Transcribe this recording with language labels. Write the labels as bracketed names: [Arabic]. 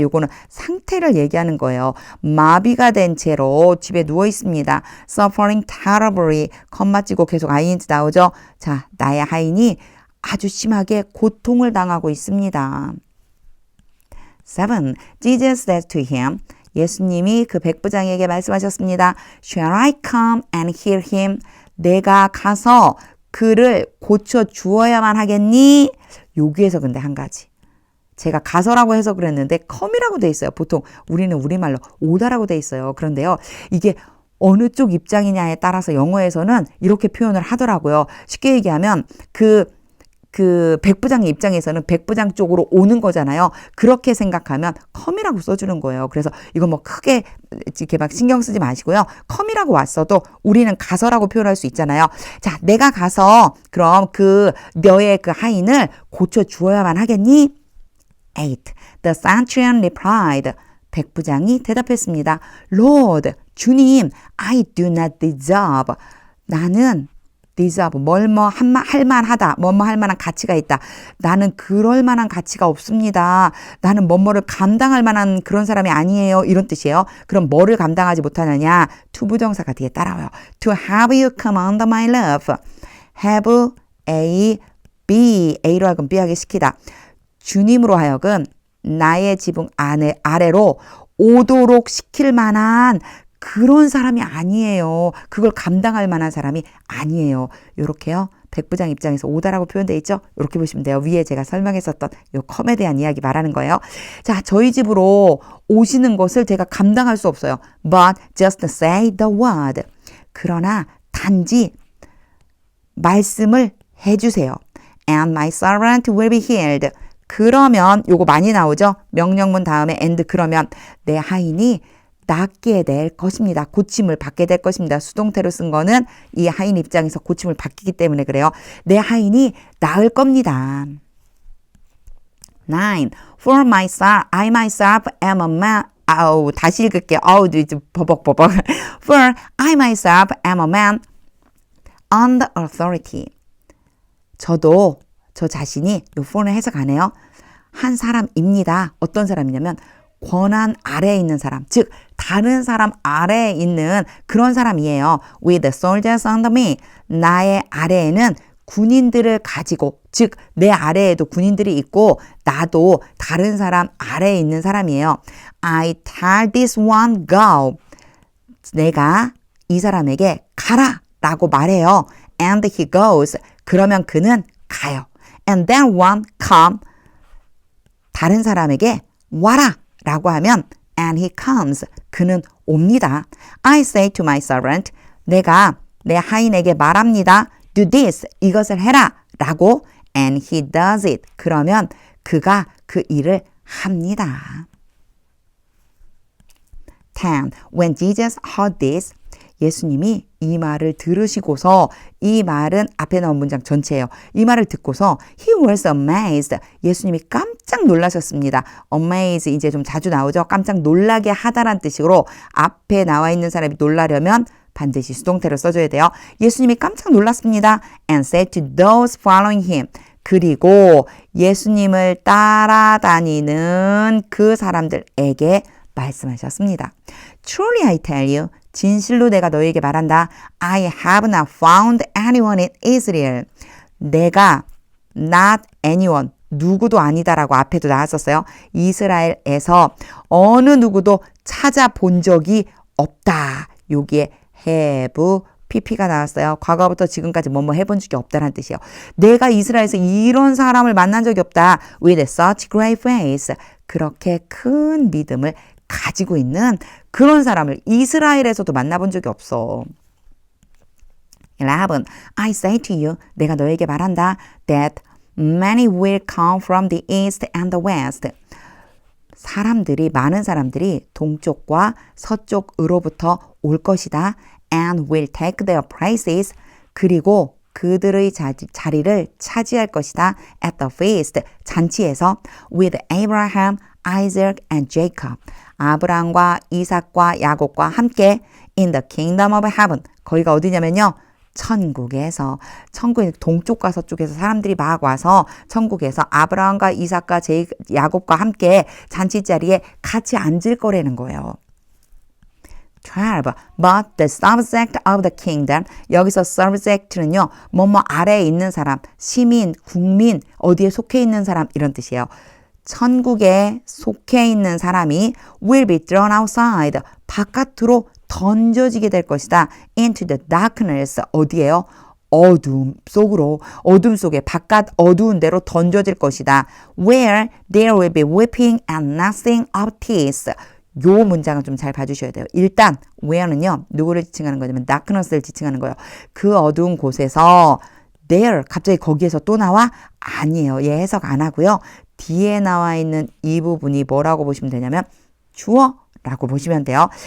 [Korean] 요거는 상태를 얘기하는 거예요. 마비가 된 채로 집에 누워 있습니다. [English] suffering terribly. [Korean] 컴마 찍고 계속 ing 나오죠? 자, 나의 하인이 아주 심하게 고통을 당하고 있습니다. [English] 7. Jesus said to him. [Korean] 예수님이 그 백부장에게 말씀하셨습니다. [English] Shall I come and heal him? [Korean] 내가 가서 그를 고쳐 주어야만 하겠니? 여기에서 근데 한 가지. 제가 가서라고 해서 그랬는데 come이라고 돼 있어요. 보통 우리는 우리말로 오다라고 돼 있어요. 그런데요. 이게 어느 쪽 입장이냐에 따라서 영어에서는 이렇게 표현을 하더라고요. 쉽게 얘기하면 그 백부장의 입장에서는 백부장 쪽으로 오는 거잖아요. 그렇게 생각하면 come이라고 써주는 거예요. 그래서 이거 뭐 크게 이렇게 막 신경 쓰지 마시고요. come이라고 왔어도 우리는 가서라고 표현할 수 있잖아요. 자, 내가 가서 그럼 너의 그 하인을 고쳐 주어야만 하겠니? [English] 8. The centurion replied. [Korean] 백부장이 대답했습니다. [English] Lord, 주님, I do not deserve. [Korean] 나는 deserve, 할 만하다, 할 만한 가치가 있다. 나는 그럴 만한 가치가 없습니다. 나는 뭐를 감당할 만한 그런 사람이 아니에요. 이런 뜻이에요. 그럼 뭐를 감당하지 못하느냐? 투부정사가 뒤에 따라와요. [English] To have you come under my love. have A, B, [Korean] A로 하여금 B하게 시키다. 주님으로 하여금 나의 지붕 아래로 오도록 시킬 만한 그런 사람이 아니에요. 그걸 감당할 만한 사람이 아니에요. 요렇게요. 백부장 입장에서 오다라고 표현되어 있죠. 이렇게 보시면 돼요. 위에 제가 설명했었던 요 컴에 대한 이야기 말하는 거예요. 자, 저희 집으로 오시는 것을 제가 감당할 수 없어요. [English] But just say the word. [Korean] 그러나 단지 말씀을 해주세요. [English] And my servant will be healed. [Korean] 그러면 요거 많이 나오죠. 명령문 다음에 and 그러면 내 하인이 낫게 될 것입니다. 고침을 받게 될 것입니다. 수동태로 쓴 거는 이 하인 입장에서 고침을 받기 때문에 그래요. 내 하인이 나을 겁니다. 9. [English] For myself, I myself am a man. [Korean] 다시 읽을게요. 버벅버벅. [English] For I myself am a man under authority. [Korean] 저도 저 자신이 요 for는 해석하네요. 한 사람입니다. 어떤 사람이냐면 권한 아래에 있는 사람, 즉 다른 사람 아래에 있는 그런 사람이에요. [English] With soldiers under me. [Korean] 나의 아래에는 군인들을 가지고, 즉 내 아래에도 군인들이 있고 나도 다른 사람 아래에 있는 사람이에요. [English] I tell this one go. [Korean] 내가 이 사람에게 가라 라고 말해요. [English] And he goes. [Korean] 그러면 그는 가요. [English] And then one come. [Korean] 다른 사람에게 와라 라고 하면 [English] and he comes. [Korean] 그는 옵니다. [English] I say to my servant. [Korean] 내가 내 하인에게 말합니다. [English] Do this. [Korean] 이것을 해라 라고 [English] and he does it. [Korean] 그러면 그가 그 일을 합니다. [English] 10. When Jesus heard this. [Korean] 예수님이 이 말을 들으시고서, 이 말은 앞에 나온 문장 전체예요. 이 말을 듣고서 [English] he was amazed. [Korean] 예수님이 깜짝 놀라셨습니다. amazed 이제 좀 자주 나오죠. 깜짝 놀라게 하다란 뜻으로 앞에 나와 있는 사람이 놀라려면 반드시 수동태로 써줘야 돼요. 예수님이 깜짝 놀랐습니다. [English] and said to those following him. [Korean] 그리고 예수님을 따라다니는 그 사람들에게 말씀하셨습니다. [English] Truly I tell you. [Korean] 진실로 내가 너에게 말한다. [English] I have not found anyone in Israel. [Korean] 내가 not anyone, 누구도 아니다라고 앞에도 나왔었어요. 이스라엘에서 어느 누구도 찾아본 적이 없다. 여기에 have, pp가 나왔어요. 과거부터 지금까지 뭐뭐 해본 적이 없다라는 뜻이에요. 내가 이스라엘에서 이런 사람을 만난 적이 없다. [English] With such great faith. [Korean] 그렇게 큰 믿음을 가지고 있는 그런 사람을 이스라엘에서도 만나본 적이 없어. 11. [English] I say to you, [Korean] 내가 너에게 말한다. [English] That many will come from the east and the west. [Korean] 많은 사람들이 동쪽과 서쪽으로부터 올 것이다. [English] And will take their places. [Korean] 그리고 그들의 자리를 차지할 것이다. [English] At the feast, 잔치에서 with Abraham, Isaac and Jacob. [Korean] 아브라함과 이삭과 야곱과 함께 [English] in the kingdom of heaven. [Korean] 거기가 어디냐면요. 천국에서 천국의 동쪽과 서쪽에서 사람들이 막 와서 천국에서 아브라함과 이삭과 야곱과 함께 잔치자리에 같이 앉을 거라는 거예요. 12. [English] But the subject of the kingdom. [Korean] 여기서 subject는요. 뭐뭐 아래에 있는 사람, 시민, 국민, 어디에 속해 있는 사람 이런 뜻이에요. 천국에 속해 있는 사람이 [English] will be thrown outside. [Korean] 바깥으로 던져지게 될 것이다. [English] into the darkness. [Korean] 어디에요? 어둠 속으로, 어둠 속에 바깥 어두운 데로 던져질 것이다. [English] where there will be weeping and gnashing of teeth. [Korean] 요 문장을 좀 잘 봐주셔야 돼요. 일단 where는요. 누구를 지칭하는 거냐면 darkness를 지칭하는 거예요. 그 어두운 곳에서 there 갑자기 거기에서 또 나와? 아니에요. 얘 해석 안 하고요. 뒤에 나와 있는 이 부분이 뭐라고 보시면 되냐면 주어라고 보시면 돼요.